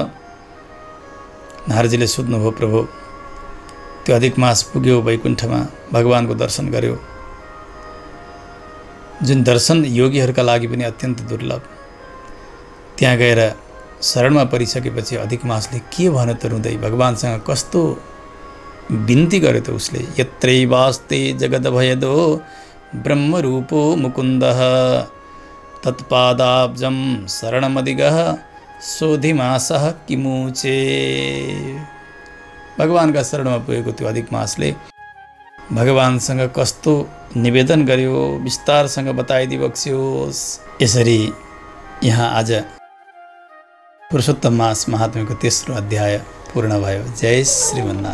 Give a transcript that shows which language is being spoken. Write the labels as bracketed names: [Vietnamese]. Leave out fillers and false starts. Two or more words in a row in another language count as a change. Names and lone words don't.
[Nepali] नारदजीले सोध्नुभयो, प्रभु त्यो अधिक मास पुग्यो वैकुण्ठमा, भगवानको दर्शन गर्यो, जुन दर्शन योगीहरूका लागि पनि अत्यन्त दुर्लभ। त्यहाँ गएर शरणमा परिसकेपछि अधिक मासले के भन्यो त रुँदै, भगवानसँग कस्तो बिन्ती गर्यो त उसले। [Sanskrit] यत्रैवास्ते जगदभयदो ब्रह्मरूपो मुकुन्दः तत्पादाब्जं शरणमधिगः सोधिमासः किमुचे। [Nepali] भगवानका शरणमा पुगेको त्यो अधिक मासले भगवानसँग कस्तो निवेदन गर्यो, विस्तारसँग बताइदिई बक्स्योस्। यसरी यहाँ आज पुरुषोत्तम मास महात्म्यको तेस्रो अध्याय पूर्ण भयो।